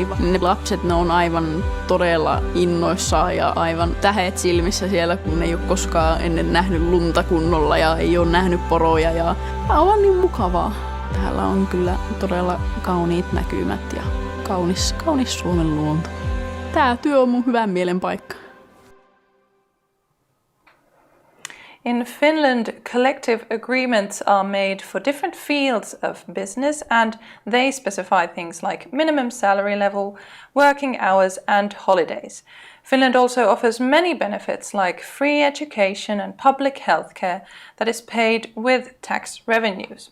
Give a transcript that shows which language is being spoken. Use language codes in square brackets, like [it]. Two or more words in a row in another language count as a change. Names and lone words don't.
[fi] Ne lapset, ne on aivan todella innoissaan ja aivan tähet silmissä siellä, kun ei ole koskaan ennen nähnyt lunta kunnolla ja ei ole nähnyt poroja. Ja on niin mukavaa. Täällä on kyllä todella kauniit näkymät ja kaunis Suomen luonto. Tää työ on mun hyvän mielen paikka. [en] In Finland, collective agreements are made for different fields of business and they specify things like minimum salary level, working hours and holidays. Finland also offers many benefits like free education and public healthcare that is paid with tax revenues.